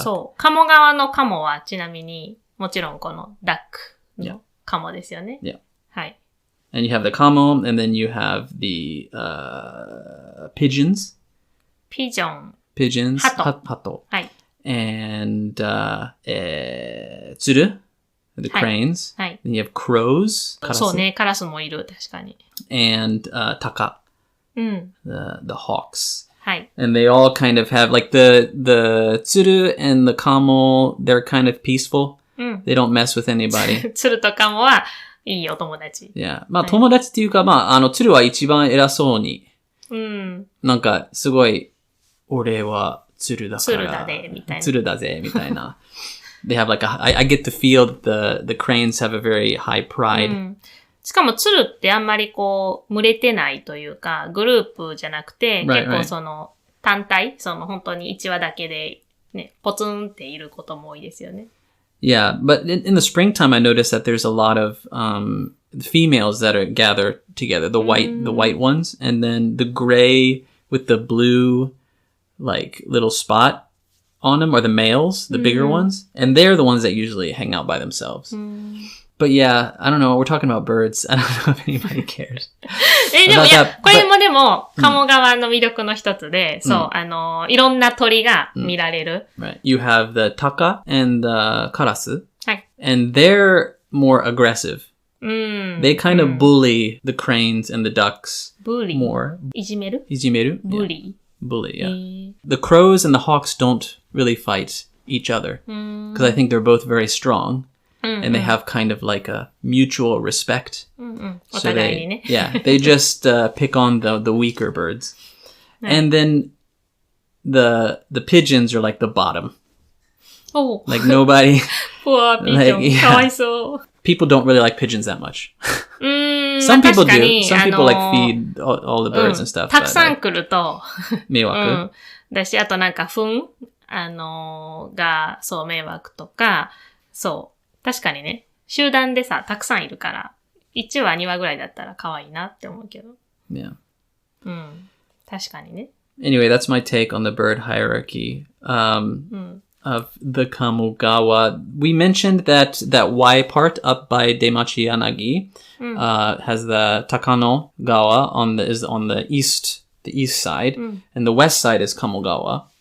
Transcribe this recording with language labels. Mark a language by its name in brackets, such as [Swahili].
[Japanese] そう、鴨川の鴨はちなみに、もちろんこのダック。カモですよね。 [English] Yeah. [Japanese] はい。 [English] And you have the kamo, and then you have the pigeons. Pigeons. [Japanese] ハト。はい。 [English] And tsuru, the cranes. [Japanese] はい。 [English] Then you have crows. [Japanese] そうね、カラスもいる、確かに。 [English] And taka. The hawks. [Japanese] はい。 [English] And they all kind of have, like the tsuru and the kamo, they're kind of peaceful.They don't mess with anybody. [Japanese] 鶴とカモはいいお友達。 [English] Yeah. [Japanese] まあ、友達っていうか、まあ、鶴は一番偉そうに。なんか、すごい、俺は鶴だから。鶴だぜ、みたいな。鶴だぜ、みたいな。 [English] They have like I get the feel that the cranes have a very high pride. [Japanese] しかも鶴ってあんまりこう、群れてないというか、グループじゃなくて、結構その、単体、その本当に1羽だけでね、ポツンっていることも多いですよね。 [English] Yeah, but in the springtime, I noticed that there's a lot of females that are gather together, the white ones, and then the gray with the blue, like little spot on them are the males, the bigger ones, and they're the ones that usually hang out by themselves. But yeah, I don't know. We're talking about birds. I don't know if anybody cares. [Japanese] でもいや、これもでも、鴨川の魅力の一つで、そう、いろんな鳥が見られる。 [English] Right. You have the taka and the karasu. [Japanese] はい。 [English] And they're more aggressive. They kind of bully the cranes and the ducks more. [Japanese] いじめる？いじめる？ [English] Bully. Bully, yeah. The crows and the hawks don't really fight each other. Because I think they're both very strong. And they have kind of like a mutual respect. So they, yeah, they just pick on the weaker birds. And then the pigeons are like the bottom. Oh. Like nobody... Poor pigeon. Like, [Japanese] かわいそう。 [English] People don't really like pigeons that much. Some people do. Some people like feed all the birds and stuff. [Japanese] たくさん来ると。迷惑。だし、あとなんか糞が、そう、迷惑とか、そう。確かにね、集団でさ、たくさんいるから、1羽2羽ぐらいだったら可愛いなって思うけど。 [English] Yeah. [Japanese] 確かにね。 [English] Anyway, that's my take on the bird hierarchy of the Kamogawa. We mentioned that Y part up by Demachi Yanagi has the Takano Gawa is on the east side, and the west side is Kamogawa.